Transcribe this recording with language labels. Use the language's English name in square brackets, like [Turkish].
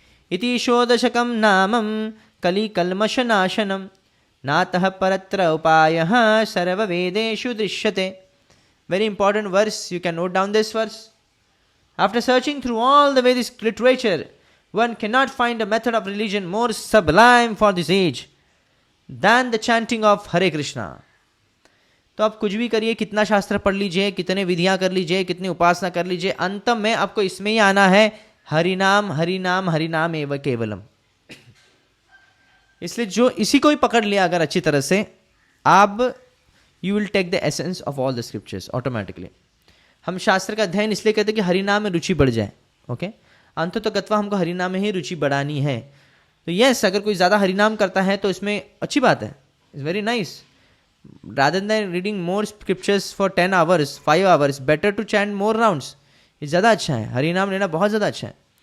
[Sanskrit] Iti shodashakam namam Kali kalmasha nashanam natah paratra upayah sarva vedeshu drishyate. [English] Very important verse. You can note down this verse. After searching through all the Vedic literature, one cannot find a method of religion more sublime for this age than the chanting of Hare Krishna. [Hindi] तो आप कुछ भी करिए, कितना शास्त्र पढ़ लीजिए, कितने विधियां कर लीजिए, कितनी उपासना कर लीजिए, अंत में आपको इसमें ही आना है, [Sanskrit] हरिनाम हरिनाम हरिनाम एव केवलम. [Hindi] इसलिए जो इसी को ही पकड़ लिया अगर अच्छी तरह से, आप [English] You will take the essence of all the scriptures automatically. [Hindi] हम शास्त्र का अध्ययन इसलिए कहते हैं कि हरिनाम में रुचि बढ़ जाए. ओके, अंत तो गत्वा हमको हरिनाम में ही रुचि बढ़ानी है. तो यस, अगर कोई ज़्यादा हरिनाम करता है तो इसमें अच्छी बात है, [English] It's very nice. rather than reading more scriptures for 10 hours 5 hours, better to chant more rounds. [Hindi] ये ज़्यादा अच्छा है, हरिनाम लेना बहुत ज़्यादा अच्छा है.